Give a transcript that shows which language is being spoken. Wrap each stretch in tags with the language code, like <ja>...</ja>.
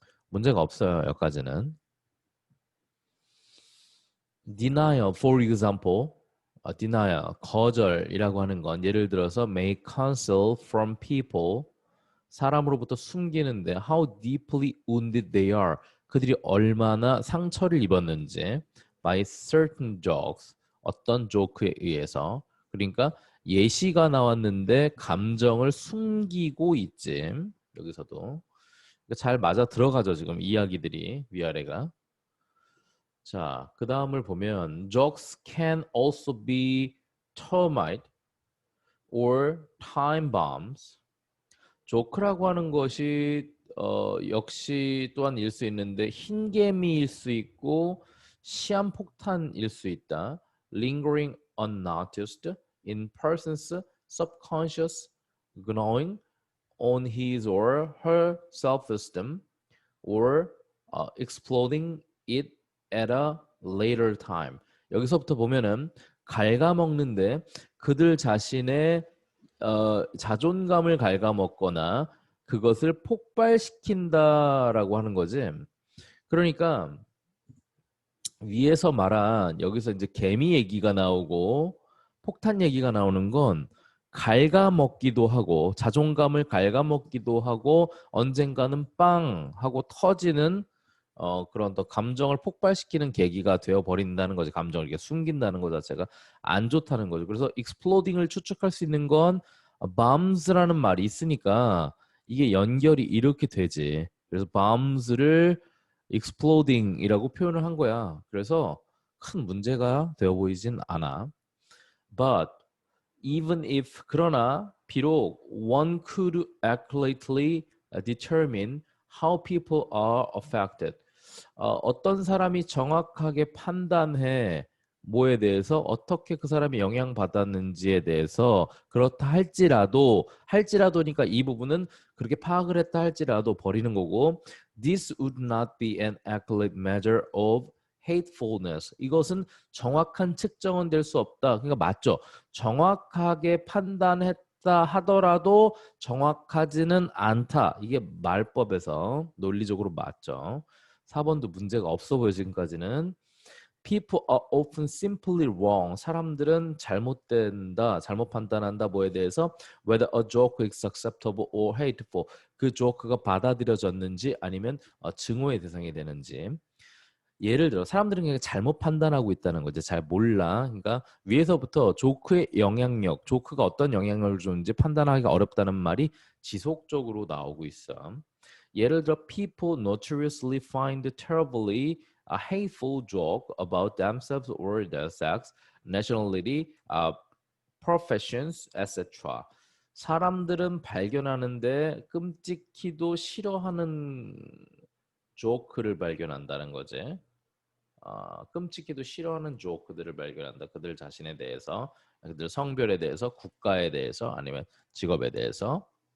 <ko>문제가 없어요, 여기까지는.</ko> <en>denial, for example, denial,</en> <ko>거절이라고 하는 건 예를 들어서</ko> <en>may conceal from people,</en> <ko>사람으로부터 숨기는데</ko> <en>how deeply wounded they are,</en> <ko>그들이 얼마나 상처를 입었는지</ko> <en>by certain jokes,</en> <ko>어떤 조크에 의해서. 그러니까 예시가 나왔는데 감정을 숨기고 있지. 여기서도. 그러니까 잘 맞아 들어가죠, 지금 이야기들이 위아래가. 자, 그 다음을 보면</ko> <en>jokes can also be termite or time bombs.</en> <ko>조크라고 하는 것이 역시 또한 일 수 있는데 흰개미일 수 있고 시한폭탄일 수 있다.</ko> <en>lingering unnoticed in person's subconscious, gnawing on his or her self-esteem or exploding it at a later time.</en> <ko>여기서부터 보면은 갉아먹는데 그들 자신의 자존감을 갉아먹거나 그것을 폭발시킨다라고 하는 거지. 그러니까 위에서 말한 여기서 이제 개미 얘기가 나오고 폭탄 얘기가 나오는 건 갉아먹기도 하고 자존감을 갉아먹기도 하고 언젠가는 빵 하고 터지는 그런 더 감정을 폭발시키는 계기가 되어 버린다는 거지. 감정을 이렇게 숨긴다는 것 자체가 안 좋다는 거죠. 그래서 exploding을 추측할 수 있는 건 bombs라는 말이 있으니까 이게 연결이 이렇게 되지. 그래서 bombs를 exploding이라고 표현을 한 거야. 그래서 큰 문제가 되어 보이진 않아.</ko> <en>But even if</en> <ko>그러나 비록</ko> <en>one could accurately determine how people are affected.</en> <ko>어떤 사람이 정확하게 판단해 뭐에 대해서 어떻게 그 사람이 영향받았는지에 대해서 그렇다 할지라도니까 이 부분은 그렇게 파악을 했다 할지라도 버리는 거고</ko> <en>this would not be an accurate measure of hatefulness.</en> <ko>이것은 정확한 측정은 될 수 없다. 그러니까 맞죠. 정확하게 판단했다 하더라도 정확하지는 않다. 이게 말법에서 논리적으로 맞죠. 4번도 문제가 없어 보여 지금까지는.</ko> <en>People are often simply wrong.</en> <ko>사람들은 잘못 판단한다 뭐에 대해서</ko> <en>whether a joke is acceptable or hateful.</en> <ko>그 조크가 받아들여졌는지 아니면 증오의 대상이 되는지. 예를 들어 사람들은 그냥 잘못 판단하고 있다는 거지. 잘 몰라. 그러니까 위에서부터 조크의 영향력, 조크가 어떤 영향력을 주는지 판단하기가 어렵다는 말이 지속적으로 나오고 있어. 예를 들어</ko> <en>people notoriously find terribly a hateful joke about themselves or their sex, nationality, professions, etc.</en> <ko>사람들은 발견하는데 끔찍히도 싫어하는 조크를 발견한다는 거지. 끔찍히도 싫어하는 조크들을 발견한다. 그들 자신에 대해서, 그들 성별에 대해서, 국가에 대해서, 아니면 직업에 대해서.</ko>